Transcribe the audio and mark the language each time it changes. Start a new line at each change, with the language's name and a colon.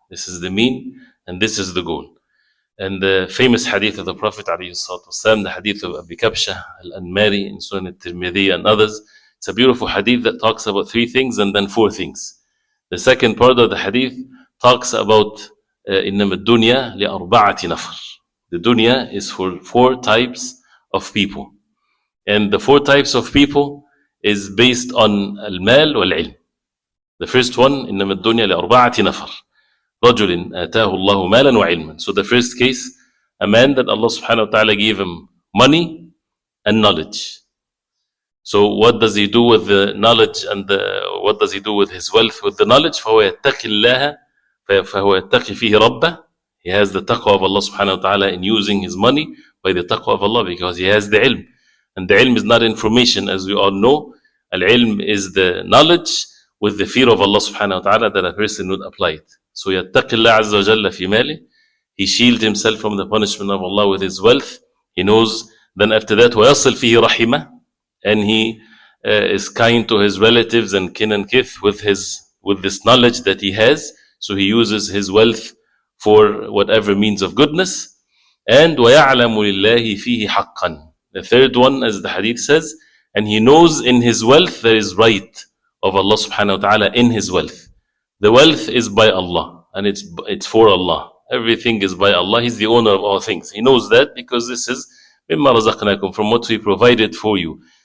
English: This is the mean, and this is the goal. And the famous hadith of the Prophet ﷺ, the hadith of Abi Kabsha al-Anmari in Sunan al-Tirmidhi and others, it's a beautiful hadith that talks about 3 things and then 4 things. The second part of the hadith talks about
Arabic: إِنَّمَا الدُّنْيَا لِأَرْبَعَةِ نَفَرٍ.
English: The dunya is for 4 types of people. And the 4 types of people is based on al-mal wal-ilm. The first one,
Arabic: إِنَّمَا الدُّنْيا لِأَرْبَعَةِ نَفَرٍ. رَجُلٍ آتَاهُ اللَّهُ مَالًا وَعِلْمًا.
English: So the first case, a man that Allah subhanahu wa ta'ala gave him money and knowledge. So what does he do with the knowledge and the what does he do with his wealth, with the knowledge?
Arabic: فهو يتقي الله فهو يتقي فيه ربه.
English: He has the taqwa of Allah subhanahu wa ta'ala in using his money by the taqwa of Allah, because he has the ilm. And the ilm is not information, as we all know. Al-ilm is the knowledge with the fear of Allah subhanahu wa ta'ala that a person would apply it. So
Arabic: يتقي الله عز وجل في ماله.
English: He shields himself from the punishment of Allah with his wealth. He knows. Then after that,
Arabic: ويصل فيه رحمه.
English: And he is kind to his relatives and kin and kith with this knowledge that he has. So he uses his wealth for whatever means of goodness.
Arabic: And وَيَعْلَمُ لِلَّهِ فِيهِ حَقًّا.
English: The third one, as the hadith says, and he knows in his wealth there is right of Allah subhanahu wa ta'ala in his wealth. The wealth is by Allah, and it's for Allah. Everything is by Allah. He's the owner of all things. He knows that because this is
Arabic: مِمَّا رَزَقْنَاكُمْ,
English: from what we provided for you.